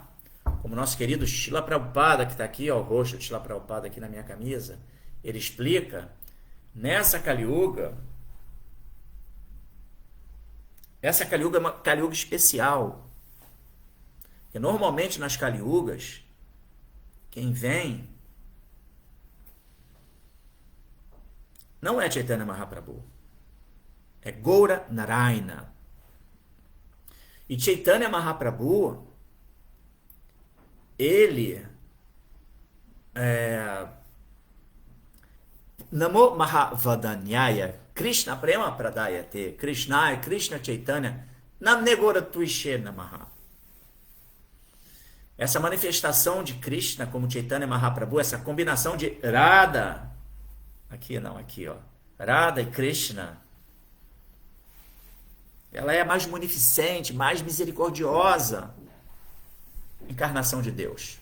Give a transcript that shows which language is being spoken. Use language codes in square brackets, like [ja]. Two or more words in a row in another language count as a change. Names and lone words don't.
[pt] Como nosso querido Srila Prabhupada, que está aqui, ó, o rosto de Srila Prabhupada aqui na minha camisa, ele explica, nessa Kali Yuga, essa Kali Yuga é uma Kali Yuga especial, porque normalmente nas Kali Yugas, quem vem não é Chaitanya Mahaprabhu, é Gaura Narayana. E Chaitanya Mahaprabhu, ele [sa] Namo Mahavadanyaya Krishna Prema Pradayate Krishna Chaitanya Namne Gaura Tuishe Namaha. [pt] Essa manifestação de Krishna como Chaitanya Mahaprabhu, essa combinação de Radha, aqui não, aqui ó, Radha e Krishna, ela é a mais munificente, mais misericordiosa encarnação de Deus.